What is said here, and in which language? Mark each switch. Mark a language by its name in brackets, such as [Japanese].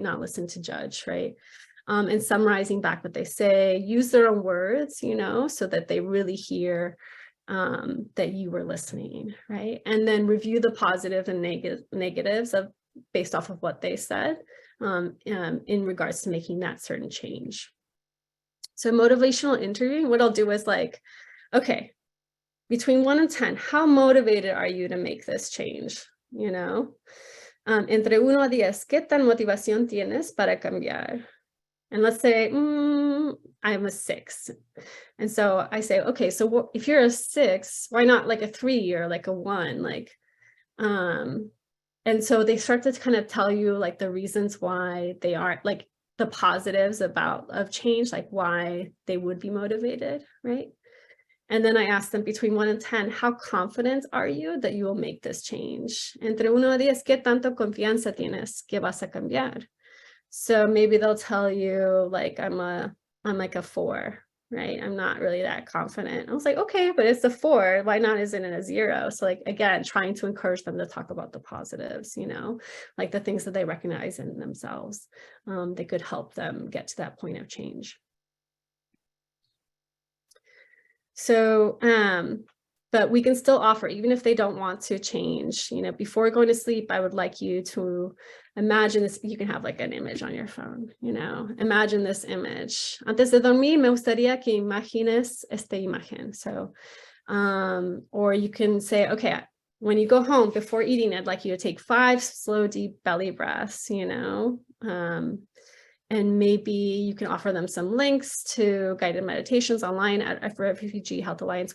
[English] Not listen to judge, right? And summarizing back what they say, use their own words, you know, so that they really hear that you were listening, right? And then review the positive and negatives based off of what they said. in regards to making that certain change. So motivational interviewing, what I'll do is like, okay, between 1 and 10, how motivated are you to make this change? You know, [Spanish] entre 1 a 10, ¿qué tan motivación tienes para cambiar? [English] And let's say, I'm a 6. And so I say, okay, so if you're a 6, why not like a 3 or like a 1? Like, and so they start to kind of tell you like the reasons why they aren't, like the positives of change, like why they would be motivated, right? And then I ask them between 1 and 10, how confident are you that you will make this change? [Spanish] Entre 1 a 10, ¿qué tanto confianza tienes que vas a cambiar? [English] So maybe they'll tell you like, I'm like a 4, right? I'm not really that confident. I was like, okay, but it's a 4. Why not isn't it a 0? So like, again, trying to encourage them to talk about the positives, you know, like the things that they recognize in themselves. They could help them get to that point of change. So, but we can still offer, even if they don't want to change, you know, before going to sleep, I would like you to imagine this. You can have like an image on your phone, you know, imagine this image. [Spanish] Antes de dormir, me gustaría que imagines esta imagen. [English] So, or you can say, okay, when you go home before eating, I'd like you to take 5 slow, deep belly breaths, you know, and maybe you can offer them some links to guided meditations online at Refugee Health Alliance.